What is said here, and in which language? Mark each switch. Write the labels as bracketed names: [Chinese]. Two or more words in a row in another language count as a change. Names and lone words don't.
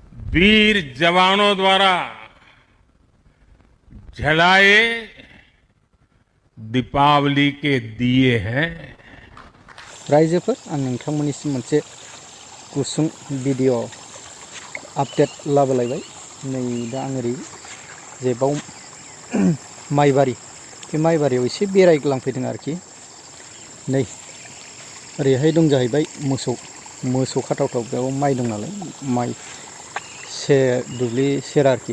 [Hindi] वीर जवानों द्वारा जलाए दीपावली के दिए हैं। [Bodo] रायजोफोर आं नोंथांमोननिसिम मोनसे गुसुं [English] video update [Bodo] लाबोलायबाय। नै दा आं ओरै जे बाव माइबारि बे माइबारियाव एसे बेरायग्लांफैदों आरोखि। नै ओरैहाय दं जाहैबाय मोसौ खाथावथाव, बेयाव माइ दं नालाय, माइ दुब्लि सेर आरोखि।